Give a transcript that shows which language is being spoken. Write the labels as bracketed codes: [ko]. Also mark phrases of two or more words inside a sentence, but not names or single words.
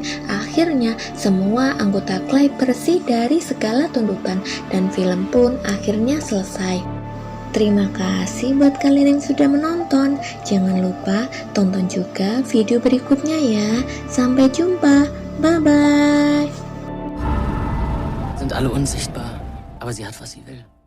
[id] Akhirnya semua anggota Clay bersih dari segala tuntutan dan film pun akhirnya selesai. Terima kasih buat kalian yang sudah menonton. Jangan lupa tonton juga video berikutnya ya. Sampai jumpa. [en] Bye bye. [de] Sind alle unsichtbar, aber sie hat, was sie will.